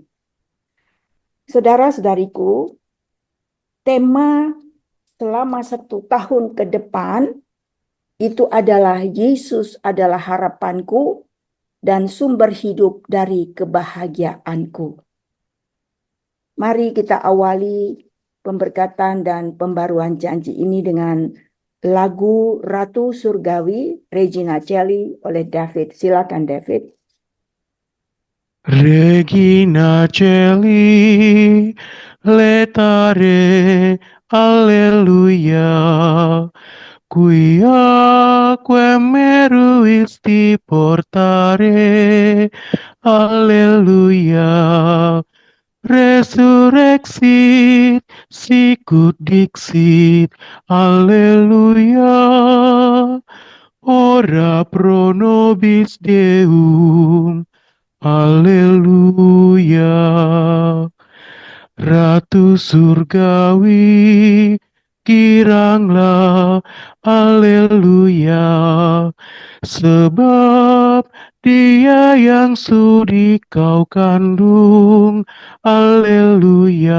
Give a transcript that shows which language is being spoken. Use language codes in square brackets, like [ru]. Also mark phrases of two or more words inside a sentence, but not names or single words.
[id] Saudara-saudariku, tema selama 1 tahun ke depan itu adalah Yesus adalah harapanku dan sumber hidup dari kebahagiaanku. Mari kita awali pemberkatan dan pembaruan janji ini dengan lagu Ratu Surgawi Regina Celli oleh David. Silakan David. [la] Regina Celli, letare, alleluia, quia meruisti portare, alleluia, resurrexit, sicut dixit, alleluia, ora pro nobis Deum, [id] Haleluya. Ratu Surgawi, giranglah, haleluya. Sebab Dia yang sudi kau kandung, haleluya.